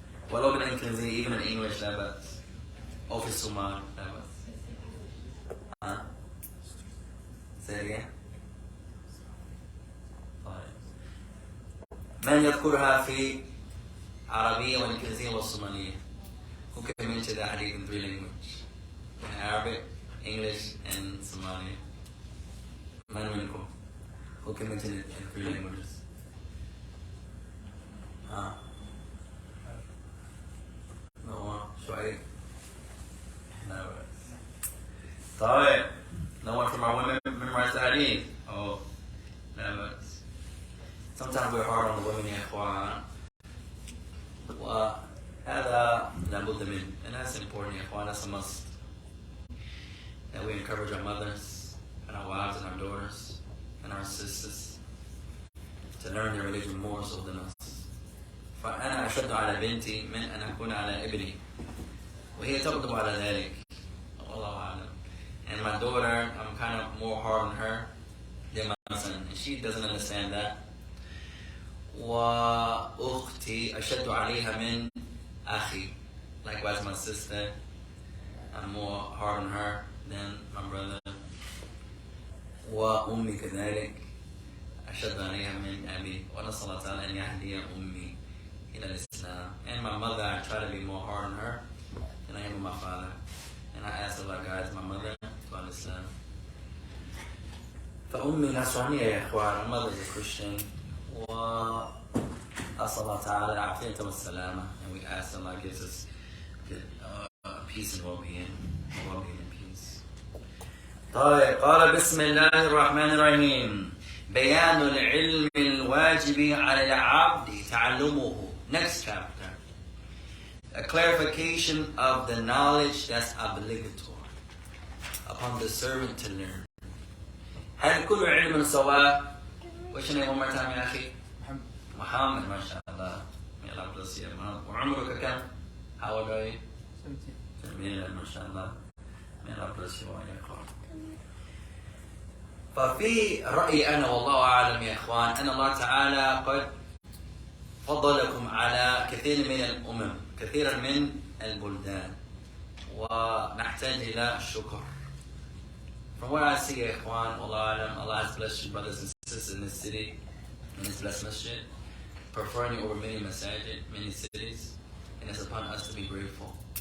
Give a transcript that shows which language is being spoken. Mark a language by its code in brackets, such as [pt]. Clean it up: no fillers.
[ar] ولو بالإنجليزي, [en] even in English [ar] لا بأس. أو في الصومال لا بأس. [en] Say it again. [ar] من يذكرها في عربية والإنجليزية والصومالية? [en] Who can mention that hadith in 3 languages? In Arabic, English, and Somali. [ar] من منكم? [en] Who can mention it in 3 languages? No, شعيب. No. طيب. No one from our women memorize the hadith? Oh, no. Sometimes we're hard on the women [ar] يا إخوان. وهذا لابد منه. [en] And that's important [ar] يا إخوان. [en] That's a must. That we encourage our mothers and our wives and our daughters and our sisters to learn their religion more so than us. [ar] فأنا أشد على بنتي من أن أكون على ابني. وهي تغضب على ذلك. والله أعلم. [en] And my daughter, I'm kind of more hard on her than my son. And she doesn't understand that. [ar] وأختي أشد عليها من أخي. [en] Likewise my sister, I'm more hard on her than my brother. [ar] وأمي كذلك أشد عليها من أبي. ونسأل الله تعالى أن يهدي أمي إلى الإسلام. [en] And my mother, I try to be more hard on her than I am with my father. And I ask Allah guides my mother to Islam. [ar] فأمي نصرانية يا إخوان. [en] My mother is a Christian. [ar] وأسأل الله تعالى العافية والسلامة. [en] And we ask Allah gives us good, peace and well-being and peace. [ar] طيب قال بسم الله الرحمن الرحيم. بيان العلم الواجب على العبد تعلمه. [en] Next chapter. A clarification of the knowledge that's obligatory upon the servant to learn. [ar] هل كل علم سواء؟ [en] What's your name one more time [ar] يا أخي؟ محمد. ما شاء الله. [en] May Allah bless you. [ar] وعمرك كم؟ [en] How old are you? [ar] 17. جميل ما شاء الله. [en] May Allah bless you [ar] وإياكم. ففي رأيي أنا والله أعلم يا إخوان أن الله تعالى قد فضلكم على كثير من الأمم، كثيرا من البلدان، ونحتاج إلى الشكر. [en] From what I see [ar] يا إخوان والله أعلم, [en] Allah has blessed you brothers and sisters in this city, in this blessed masjid, preferring you over many masajid, many cities, and it's upon us to be grateful.